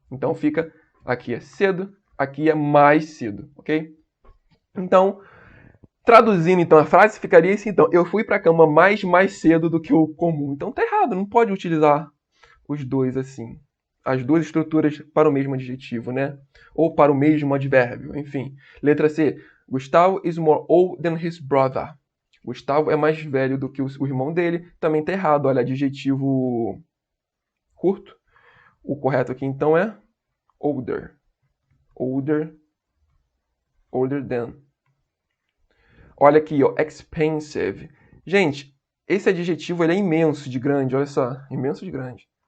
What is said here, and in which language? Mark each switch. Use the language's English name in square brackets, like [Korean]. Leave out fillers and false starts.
[Portuguese] Então, fica, aqui é cedo, aqui é mais cedo, ok? Então, traduzindo então a frase, ficaria assim, então, eu fui para a cama mais cedo do que o comum. Então tá errado, não pode utilizar os dois assim. As duas estruturas para o mesmo adjetivo, né? Ou para o mesmo advérbio, enfim. Letra C. [English] Gustavo is more old than his brother. [Portuguese] Gustavo é mais velho do que o irmão dele. Também tá errado, olha, adjetivo curto. O correto aqui então é older. Older than. Olha aqui, ó, expensive. Gente, esse adjetivo ele é imenso de grande, olha só. Imenso de grande.